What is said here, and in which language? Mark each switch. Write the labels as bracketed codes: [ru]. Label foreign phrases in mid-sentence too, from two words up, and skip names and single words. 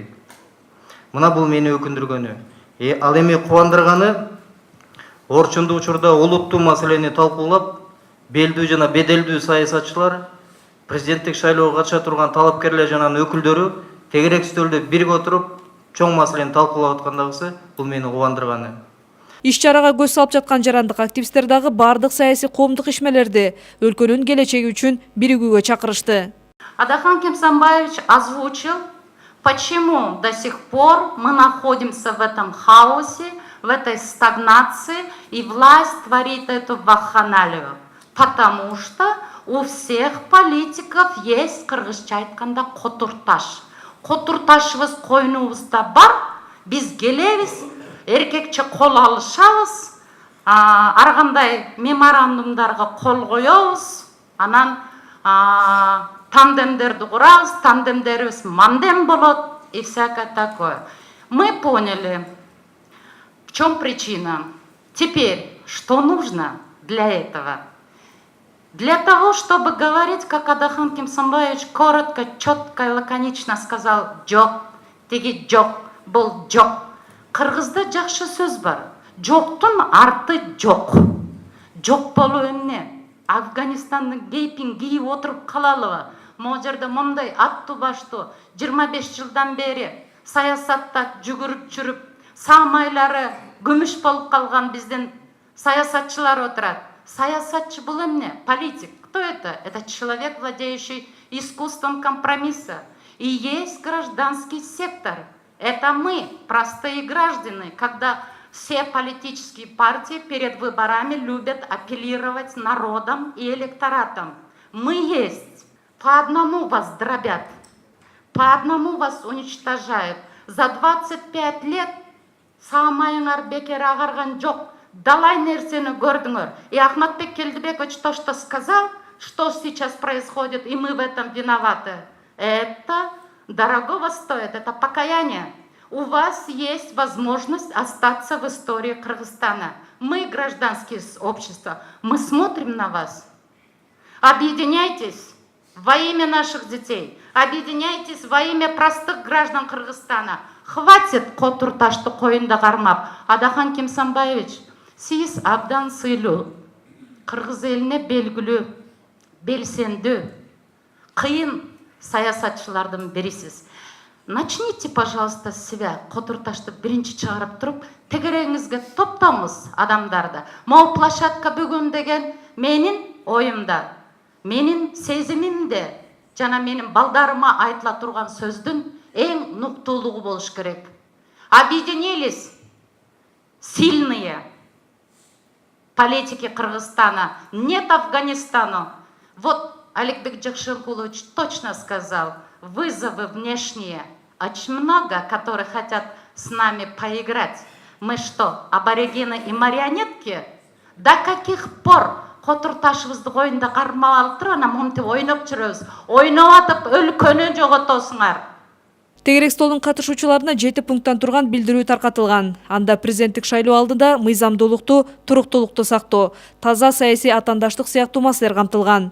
[ky] Мына бул мени өкүндүргөнү. Ал эми кубандырганы орчундуу учурда олуттуу маселени талкуулап, белдүү жана беделдүү саясатчылар, президенттик шайлоого катыша турган талапкерлер жана өкүлдөрү тегерек стөлдө бирге отуруп, чоң маселени талкуулап аткандагысы бул мени кубандырганы. Иш-чарага көз салып жаткан жарандык активисттер дагы бардык саясий коомдук ишмерлерди өлкөнүн келечеги үчүн биригүүгө чакырышты. [ru] Адахан Кемсанбаевич озвучил, почему до сих пор мы находимся в этом хаосе, в этой стагнации, и власть творит эту вакханалию. Потому что у всех политиков есть, [ky] кыргызча айтканда, котурташ. Котурташыбыз койнубузда бар, биз келебиз, эркекче кол алышабыз, ар кандай меморандумдарга кол коебуз, анан тандемдерди курабыз, тандемдерибиз мандем болот [ru] и всякое такое. Мы поняли, в чем причина. Теперь, что нужно для этого? Для того, чтобы говорить, как Адахан Кемсанбаевич коротко, четко и лаконично сказал «жок», теги «жок», был «жок». [ky] Кыргызда жакшы сөз бар. Жоктун арты жок. Жок болуу эмне? Афганистандын кейпин кийип отуруп калалыбы? Могу жерде мондай аттуу баштуу 25 жылдан бери саясатта жүгүрүп жүрүп, саамайлары күмүш болуп калган биздин саясатчылар отурат. Саясатчы бул эмне? [ru] Политик. Кто это? Это человек, владеющий искусством компромисса. И есть гражданский сектор. Это мы, простые граждане, когда все политические партии перед выборами любят апеллировать народом и электоратом. Мы есть. По одному вас дробят, по одному вас уничтожают. [ky] За 25 лет саамайыңар бекер агарган жок. Далай нерсени көрдүңөр. [ru] И Ахматбек Келдибекович то, что сказал, что сейчас происходит, и мы в этом виноваты. Это дорогого стоит, это покаяние. У вас есть возможность остаться в истории Кыргызстана. Мы, гражданские общества, мы смотрим на вас. Объединяйтесь во имя наших детей. Объединяйтесь во имя простых граждан Кыргызстана. [ky] Хватит Котурташты коюнда кармап. Адахан Кимсанбаевич, сиз абдан сыйлуу, Кыргыз элине белгилүү, белсендүү, кыйын саясатчылардын бирисиз. [ru] Начните, пожалуйста, с себя. [ky] Котурташты биринчи чыгарып туруп, тегереңизге топтоңуз адамдарды. Могу площадка бүгүн деген менин оюмда, менин сезимимде, жана менин балдарыма айтыла турган сөздүн эң нуктуулугу болуш керек. [ru] Объединились сильные политики Кыргызстана. Нет Афганистану. Вот Аликбек Джакшенкулович точно сказал, вызовы внешние очень много, которые хотят с нами поиграть. Мы что, аборигены и марионетки? [ky] До каких пор Котурташыбызды коюнда кармап алып туруп, анан монтип ойноп жүрөбүз. Ойноп атып өлкөнү жоготосуңар. Тегерек столдун катышуучуларына 7 пункттан турган билдирүү таркатылган. Анда президенттик шайлоо алдында мыйзамдуулукту, туруктуулукту сактоо, таза саясий атаандаштык сыяктуу маселелер камтылган.